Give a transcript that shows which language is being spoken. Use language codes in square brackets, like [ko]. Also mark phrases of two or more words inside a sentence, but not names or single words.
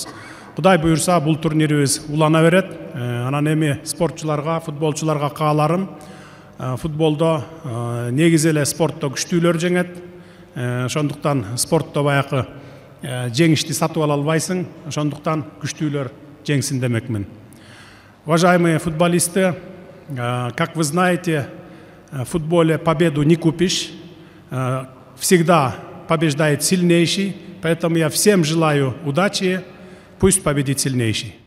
[ky] Кудай буюрса, бул турнирибиз улана берет. Анан эми спортчуларга, футболчуларга кааларым, футболдо негизи эле спортто күчтүүлөр жеңет. Ошондуктан спортто баягы жеңишти сатып ала албайсың. Ошондуктан күчтүүлөр жеңсин демекмин. [ru] Уважаемые футболисты, как вы знаете, в футболе победу не купишь. Всегда побеждает сильнейший. Поэтому я всем желаю удачи. Пусть победит сильнейший.